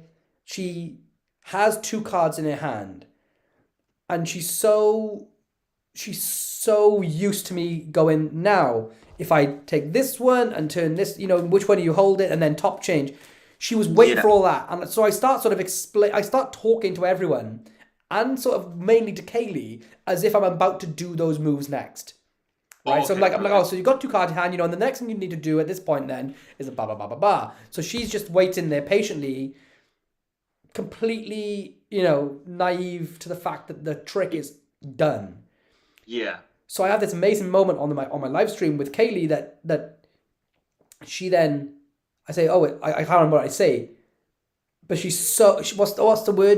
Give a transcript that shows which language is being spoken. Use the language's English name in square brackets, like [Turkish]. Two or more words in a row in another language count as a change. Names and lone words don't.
[English] She has 2 cards in her hand, and she's so used to me going, now, if I take this one and turn this, which one do you hold it, and then top change. She was waiting for all that. And so I start sort of I start talking to everyone, and sort of mainly to Kaylee, as if I'm about to do those moves next. Right, so I'm like, oh, so you got 2 cards in hand, and the next thing you need to do at this point then is a ba ba ba ba ba. So she's just waiting there patiently, completely, you know, naive to the fact that the trick is done. Yeah. So I have this amazing moment on my live stream with Kaylee that she then, I say, oh, I can't remember what I say, but what's the word?